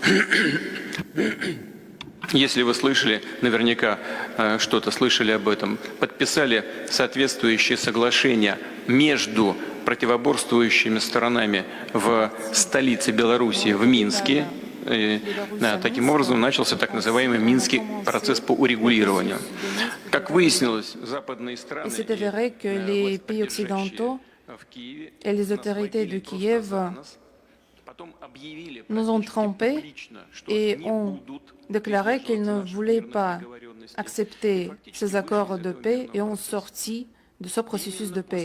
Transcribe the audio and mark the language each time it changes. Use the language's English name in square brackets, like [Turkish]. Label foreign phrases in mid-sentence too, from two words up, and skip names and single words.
[Russian] Если вы слышали, наверняка что-то слышали об этом, подписали соответствующие соглашения между противоборствующими сторонами в столице Белоруссии, в Минске. И, таким образом начался так называемый Минский процесс по урегулированию. Как выяснилось, западные страны [French] et les autorités de Kiev nous ont trompés et ont déclaré qu'ils ne voulaient pas accepter ces accords de paix et ont sorti de ce processus de paix.